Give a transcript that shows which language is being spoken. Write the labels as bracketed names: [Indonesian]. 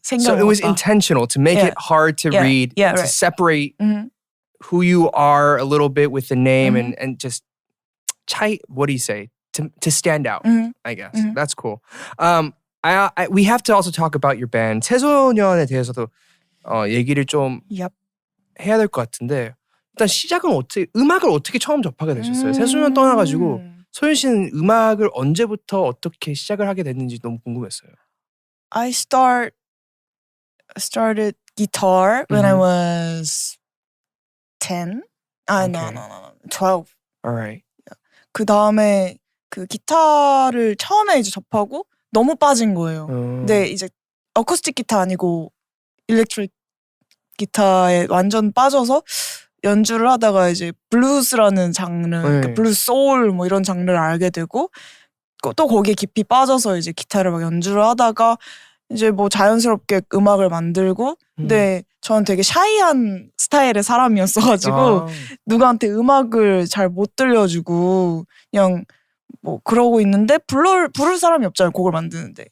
[English] So it was intentional to make it hard to read, to right. separate who you are a little bit with the name and just what do you say? To stand out, I guess. That's cool. We have to also talk about your band. [Korean] 새소년에 대해서도 얘기를 좀 해야 될 것 같은데 일단 시작은 음악을 어떻게 처음 접하게 되셨어요? 새소년 떠나가지고 소윤 씨는 음악을 언제부터 어떻게 시작을 하게 됐는지 너무 궁금했어요. [English] I started guitar when I was 10. No, 12. Alright. [Korean] 그 다음에 그 기타를 처음에 이제 접하고 너무 빠진 거예요. 근데 이제 어쿠스틱 기타 아니고 일렉트릭 기타에 완전 빠져서 연주를 하다가 이제 블루스라는 장르, 그러니까 블루스 소울 뭐 이런 장르를 알게 되고 또 거기에 깊이 빠져서 이제 기타를 막 연주를 하다가 이제 뭐 자연스럽게 음악을 만들고 근데 저는 되게 샤이한 스타일의 사람이었어가지고 누구한테 음악을 잘 못 들려주고 그냥 뭐 그러고 있는데 부를 사람이 없잖아요. 곡을 만드는데.